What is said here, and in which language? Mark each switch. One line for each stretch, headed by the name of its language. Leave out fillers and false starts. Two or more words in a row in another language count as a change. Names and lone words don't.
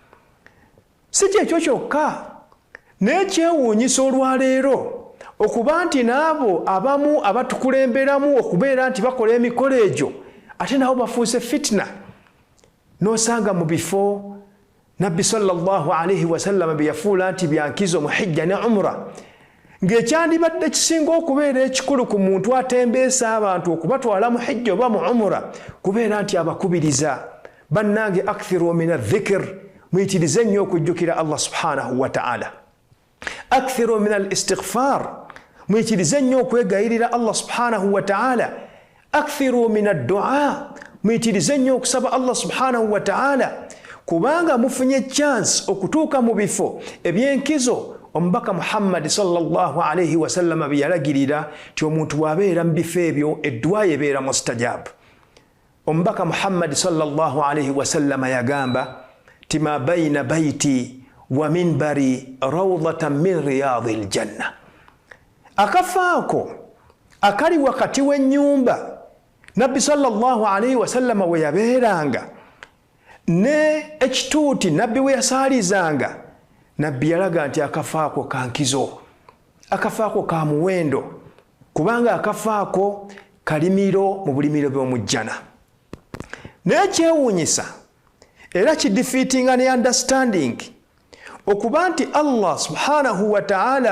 Ganda: Si kyekyo kyokka n'ekyewuunyisa olwaleero okuba nti n'abo abamu abatukulemberamu okubeera nti bakola emikolo egyo ate nabo bafuuse fitna n'osanga mu bifo Nabbi
Arabic: صلى الله عليه و
Ganda: sallam bye yafuula nti byankizo mu hijja ne umra ng'ekyandibadde kisinga okubeera ekikulu ku muntu atembeesa abantu okubatwala mu hijja oba mu umra kubeera nti abakubiriza bannange
Arabic: أكثروا من الذكر
Ganda: muyitirize ennyo okujjukira
Arabic: الله سبحانه وتعالى أكثروا من الاستغفار
Ganda: muyitirize nnyo okwegayirira
Arabic: الله سبحانه وتعالى أكثروا من الدعاء
Ganda: muyitirize nnyo okusaba
Arabic: الله سبحانه وتعالى
Ganda: kubanga mufunye chance okutuuka mu bifo ebyenkizo omubaka Muhammad
Arabic: صلى الله عليه وسلم
Ganda: bye yalagirira ti omuntu bw'abeera mu bifo ebyo edduwa ebeera mustajab. Omubaka Muhammad
Arabic: صلى الله عليه وسلم
Ganda: yagamba ti
Arabic: ما بين بيتي ومنبري روضة من رياض الجنة
Ganda: akafaako akali wakati w'ennyumba Nabbi
Arabic: صلى الله عليه وسلم
Ganda: we yabeeranga ne ekituuti Nabbi we yasaalizanga Nabbi yalaga nti akafaako kankizo akafaako ka muwendo kubanga akafaako kalimiro mu bulimiro by'omujjana. Naye kyewuunyisa era kidefeatinga ne understanding okuba nti
Arabic: الله سبحانه وتعالى